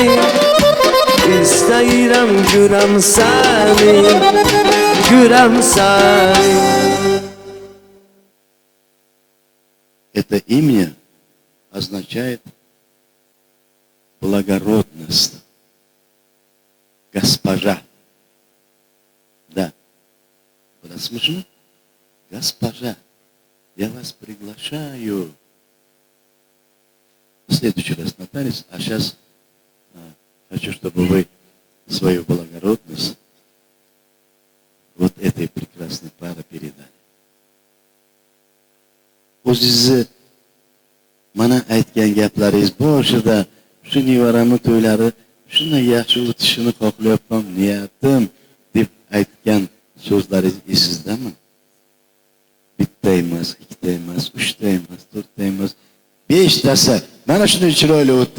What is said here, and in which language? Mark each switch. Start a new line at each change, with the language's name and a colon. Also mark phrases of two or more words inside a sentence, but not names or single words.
Azerbaijani: İstəyirəm görəm səni. Görəm səni.
Russian: Это имя означает благородность, госпожа. Да. Было смешно? Госпожа, я вас приглашаю. В следующий раз нотариус, а сейчас хочу, чтобы вы свою благородность вот этой прекрасной паре передали.
Uzbek: O'zingizni mana aytgan gaplaringiz boshida shu nevaramni to'ylari shunday yaxshi o'tishini xohlayapman, niyatim deb aytgan so'zlaringiz esizdami? Bitta emas, ikkita emas, uchta emas, to'rtta emas, beshtasi mana shunday chiroyli o'tdi.